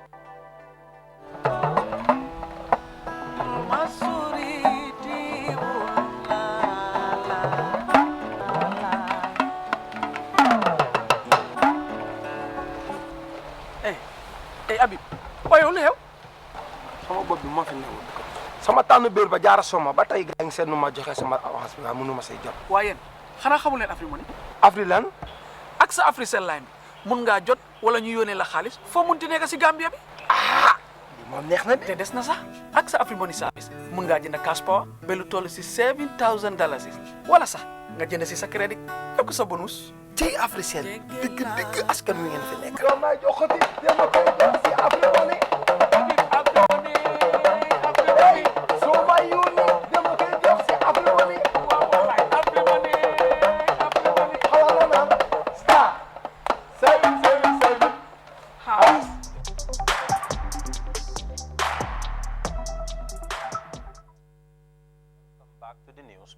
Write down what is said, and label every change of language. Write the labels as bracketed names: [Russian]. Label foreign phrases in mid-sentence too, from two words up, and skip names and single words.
[English] Hey Abi, why only help? [Wolof] Sama bopp bi ma fi newu sama tànn béer ba jaara soma ba tey gaa ngi seet nu ma joxe sama avance bi nga mënuma say jot. waaye xanaa xamul leen Afri Money. Afri lan? ak sa AfriCell line bi mun ngaa jot wala ñu yónnee la xaalis foo munti nekk si Gambia bi. Ah, li moom neex na te des na sax ak sa Afri Money service mun ngaa jënd [English] cash power [Wolof] ba lu toll si $7,000 wala sax nga jënd si sa crédit yokk sa bonus. ci AfriCell dëgg askan wi ngeen fi nekk. yow may joxati dama koy jox si Afri Money. soo ma yónni dama koy jox si Afri Money. xalala na star 777 house. [English] Back to the news.